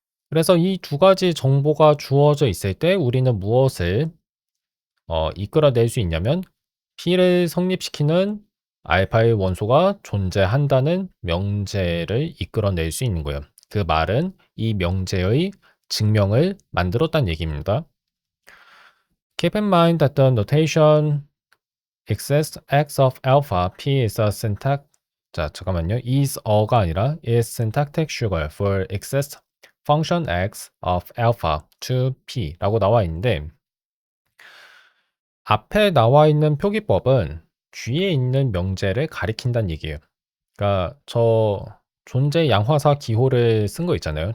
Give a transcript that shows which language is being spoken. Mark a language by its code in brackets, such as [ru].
[ko] 그래서 이 두 가지 정보가 주어져 있을 때 우리는 무엇을 이끌어낼 수 있냐면 P를 성립시키는 알파의 원소가 존재한다는 명제를 이끌어낼 수 있는 거예요. 그 말은 이 명제의 증명을 만들었다는 얘기입니다. [en] Keep in mind that the notation exists x of alpha p is a syntax [ko] 자 잠깐만요. is a가 아니라 [en] is syntactic sugar for exists function x of alpha to p [ko] 라고 나와 있는데 앞에 나와 있는 표기법은 뒤에 있는 명제를 가리킨다는 얘기예요. 그러니까 저 존재 양화사 기호를 쓴 거 있잖아요.